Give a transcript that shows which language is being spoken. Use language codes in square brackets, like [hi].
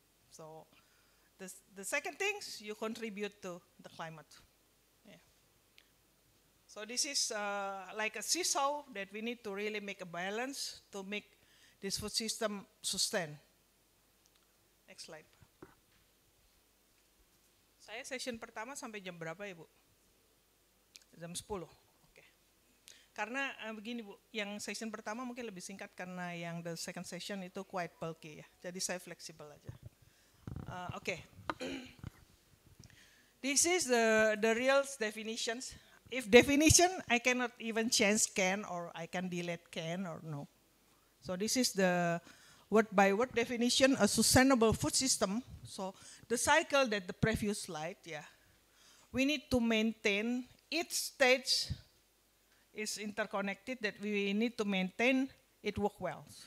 [en] So the second thing, you contribute to the climate. Yeah. So this is like a seesaw that we need to really make a balance to make this food system sustain. Next slide. [id] Saya session pertama sampai jam berapa ya, Bu? Jam 10. Oke. Karena begini, Bu, yang session pertama mungkin lebih singkat karena yang [en] the second session [id] itu [en] quite bulky [id] ya. Jadi saya fleksibel aja. Oke. [en] This is the real definitions. If definition, I cannot even change can or I can delete can or no. So this is the word by word definition, a sustainable food system. So the cycle that the previous slide, yeah. We need to maintain each stage is interconnected, that we need to maintain it work well.